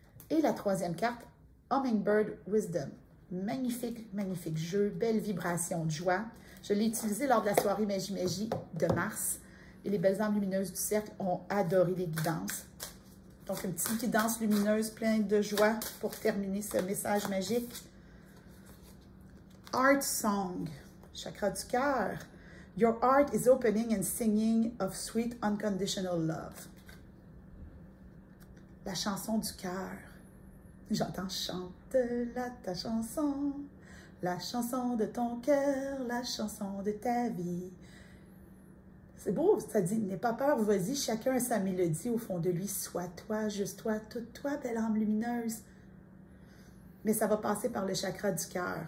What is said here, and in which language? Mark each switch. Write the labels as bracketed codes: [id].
[fr] Et la troisième carte, Hummingbird Wisdom. Magnifique, magnifique jeu, belle vibration de joie. Je l'ai utilisé lors de la soirée Magie de mars. Et les belles âmes lumineuses du cercle ont adoré les guidances. Donc, une petite guidance lumineuse pleine de joie pour terminer ce message magique. Heart Song, chakra du cœur. [en] Your heart is opening and singing of sweet unconditional love. [fr] La chanson du cœur. J'entends chante-la ta chanson, la chanson de ton cœur, la chanson de ta vie. C'est beau, ça dit, n'aie pas peur, vas-y, chacun a sa mélodie au fond de lui. Sois toi, juste toi, toute toi, belle âme lumineuse. Mais ça va passer par le chakra du cœur.